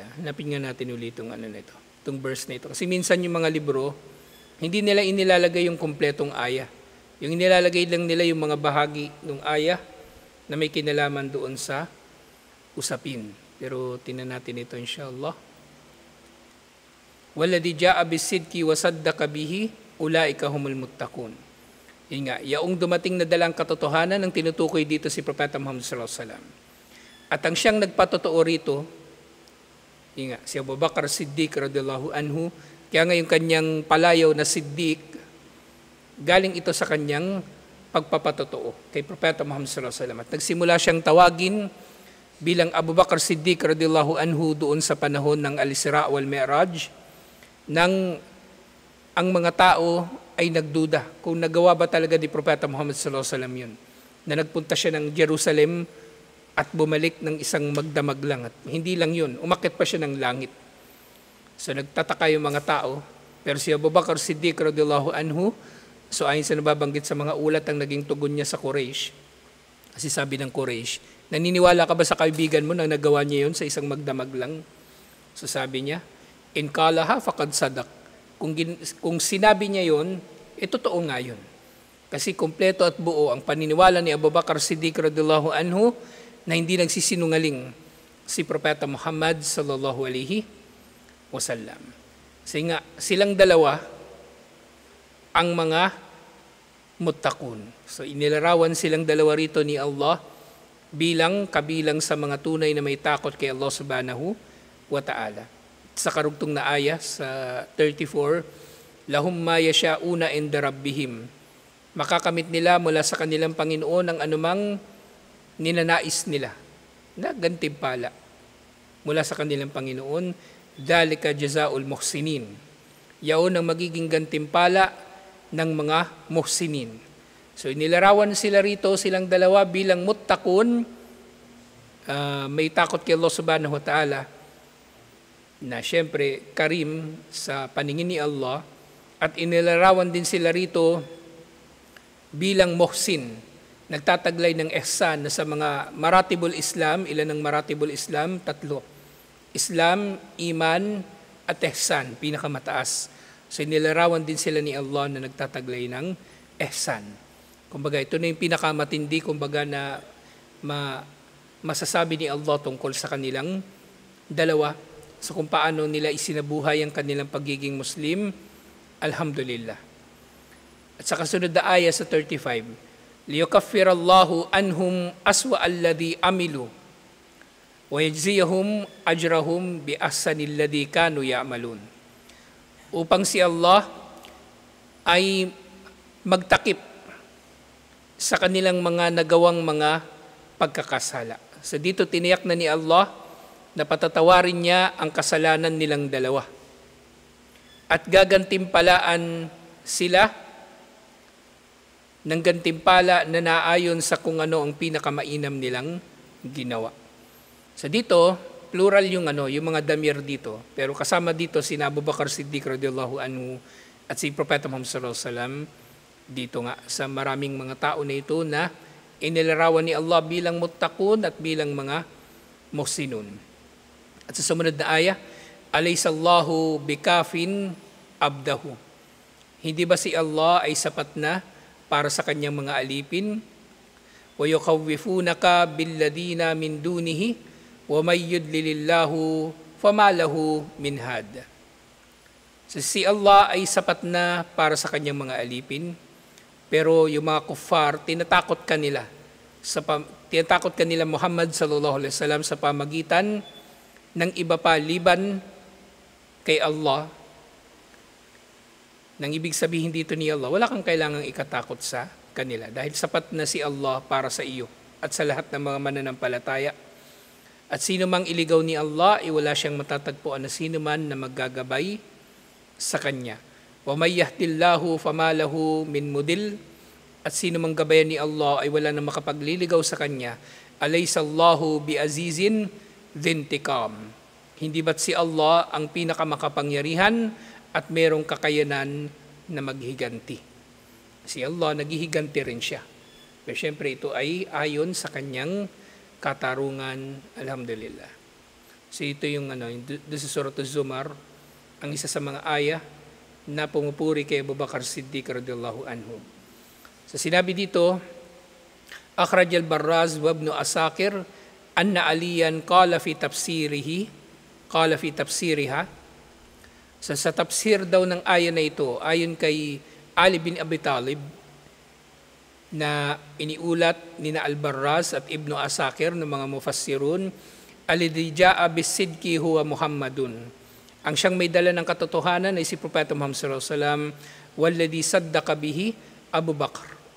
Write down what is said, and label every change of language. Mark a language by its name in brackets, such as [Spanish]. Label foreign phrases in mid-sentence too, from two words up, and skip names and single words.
[Filipino] Hanapin nga natin ulit itong itong verse na ito. Kasi minsan yung mga libro, hindi nila inilalagay yung kumpletong aya. Yung inilalagay lang nila yung mga bahagi ng aya na may kinalaman doon sa usapin. Pero tingnan natin ito inshallah. [Arabic] والذي جاء بالصدق وصدق به أولئك هم المتقون. [Filipino] Yun nga, yaong dumating na dalang katotohanan ang tinutukoy dito si Propeta Muhammad [Arabic] صلى الله عليه وسلم. [Filipino] At ang siyang nagpatotoo rito, yun nga, si Abu Bakr Siddiq [Arabic] رضي الله عنه, [Filipino] kaya nga yung kanyang palayaw na Siddiq, galing ito sa kanyang pagpapatotoo kay Propeta Muhammad [Arabic] صلى الله عليه وسلم. [Filipino] At nagsimula siyang tawagin bilang Abu Bakr Siddiq [Arabic] رضي الله عنه [Filipino] doon sa panahon ng Al-Isra wal Mi'raj, nang ang mga tao ay nagduda kung nagawa ba talaga ni Propeta Muhammad [Arabic] صلى الله عليه وسلم [Filipino] yun, na nagpunta siya ng Jerusalem at bumalik ng isang magdamag lang. At hindi lang yun, umakyat pa siya ng langit. So nagtataka yung mga tao, pero si Abu Bakr Siddiq [Arabic] رضي الله عنه, [Filipino] so ayon sa nababanggit sa mga ulat, ang naging tugon niya sa Quraysh, kasi sabi ng Quraysh, naniniwala ka ba sa kaibigan mo na nagawa niya yun sa isang magdamag lang? So sabi niya, [Arabic] إن قالها فقد صدق. [Filipino] Kung sinabi niya yun, totoo nga yun. Kasi kumpleto at buo ang paniniwala ni Abu Bakr Siddiq [Arabic] رضي الله عنه [Filipino] na hindi nagsisinungaling si Propeta Muhammad [Arabic] صلى الله عليه وسلم. [Filipino] Kasi nga, silang dalawa ang mga muttaqun. So inilarawan silang dalawa rito ni Allah bilang kabilang sa mga tunay na may takot kay Allah [Arabic] سبحانه وتعالى. [Filipino] Sa karugtong na aya sa 34, [Arabic] لهم ما يشاءون عند ربهم. [Filipino] Makakamit nila mula sa kanilang Panginoon ang anumang ninanais nila na gantimpala mula sa kanilang Panginoon. [Arabic] ذلك جزاء المحسنين. [Filipino] Yaon ang magiging gantimpala ng mga muhsinin. So inilarawan sila rito, silang dalawa bilang muttaqun, may takot kay Allah [Arabic] سبحانه وتعالى, [Filipino] na siyempre karim sa paningin ni Allah, at inilarawan din sila rito bilang muhsin, nagtataglay ng ihsan na sa mga [Arabic] مراتب الإسلام. [Filipino] Ilan ang [Arabic] مراتب الإسلام? [Filipino] 3. Islam, iman, at ihsan, pinakamataas. So inilarawan din sila ni Allah na nagtataglay ng ihsan. Kumbaga ito na yung pinakamatindi, kumbaga na masasabi ni Allah tungkol sa kanilang dalawa. So kung paano nila isinabuhay ang kanilang pagiging Muslim, alhamdulillah. At sa kasunod na aya sa 35, [Arabic] ليكفر الله عنهم أسوأ الذي عملوا ويجزيهم أجرهم بأحسن الذي كانوا يعملون. [Filipino] Upang si Allah ay magtakip sa kanilang mga nagawang mga pagkakasala. So dito tiniyak na ni Allah na patatawarin niya ang kasalanan nilang dalawa. At gagantimpalaan sila ng gantimpala na naayon sa kung ano ang pinakamainam nilang ginawa. So dito, plural yung mga damir dito. Pero kasama dito si Abu Bakr Siddiq [Arabic] رضي الله عنه [Filipino] at si Propeta Muhammad [Arabic] صلى الله عليه وسلم [Filipino] dito nga sa maraming mga tao na ito na inilarawan ni Allah bilang muttaqun at bilang mga muhsinun. At sa sumunod na aya, [Arabic] أليس الله بكاف عبده. [Filipino] Hindi ba si Allah ay sapat na para sa kanyang mga alipin? [Arabic] ويخوفونك بالذين من دونه ومن يضلل الله فما له من هاد. [Filipino] So, si Allah ay sapat na para sa kanyang mga alipin, pero yung mga kuffar, tinatakot kanila Muhammad [Arabic] صلى الله عليه وسلم [Filipino] sa pamagitan ng iba pa liban kay Allah. Nang ibig sabihin dito ni Allah, wala kang kailangang ikatakot sa kanila dahil sapat na si Allah para sa iyo at sa lahat ng mga mananampalataya. At sino mang iligaw ni Allah, wala siyang matatagpuan na sino man na maggagabay sa kanya. [Arabic] ومن يهد الله فما له من مضل. [Filipino] At sino mang gabayan ni Allah ay wala na makapagliligaw sa kanya. [Arabic] أليس الله بعزيز ذي انتقام. [Filipino] Hindi ba't si Allah ang pinakamakapangyarihan at merong kakayanan na maghiganti? Si Allah naghihiganti rin siya. Pero syempre ito ay ayon sa kanyang katarungan, alhamdulillah. So ito yung doon sa Surah Az-Zumar, ang isa sa mga aya na pumupuri kay Abu Bakr Siddiq [Arabic] رضي الله عنه. [Filipino] So sinabi dito, [Arabic] أخرج البزار وابن عساكر أن عليا قال في تفسيرها. [Filipino] So sa tafsir daw ng aya na ito, ayon kay Ali bin Abi Talib, na iniulat ni na Al-Barraz at Ibn Asakir ng mga mufassirun, [Arabic] الذي جاء بالصدق هو محمد. [Filipino] Ang siyang may dala ng katotohanan ay si Propeta Muhammad [Arabic] صلى الله عليه وسلم, والذي صدق به أبو بكر.